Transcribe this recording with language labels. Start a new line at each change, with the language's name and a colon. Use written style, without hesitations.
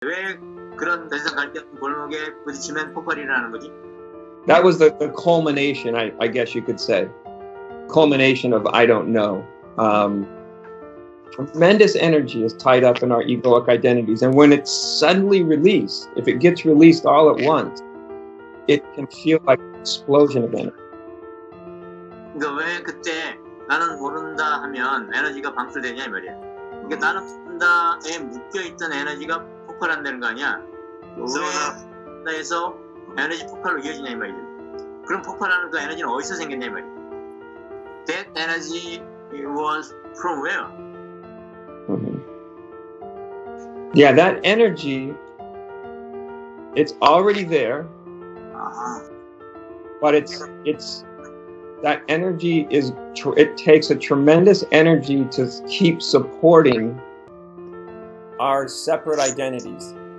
Korean: 왜 그런 더 이상 갈 데 없는 골목에 부딪히면 폭발이 일어나는 거지?
English: That was the culmination, I guess you could say. Culmination of I don't know. Tremendous energy is tied up in our egoic identities. And when it's suddenly released, if it gets released all at once, it can feel like an explosion of energy.
Korean: 그러니까 왜 그때 나는 모른다 하면 에너지가 방출되냐 이 말이야. 그러니까 나는 모른다에 묶여있던 에너지가 폭발한다는 거 아니야. 왜 모른다에서 에너지 폭발로 이어지냐 이 말이지. 그럼 폭발하는 그 에너지는 어디서 생겼냐 이 말이야.
English: That energy was from where? Mm-hmm. Yeah, that energy, it's already there, but it's that energy is it takes a tremendous energy to keep supporting our separate identities.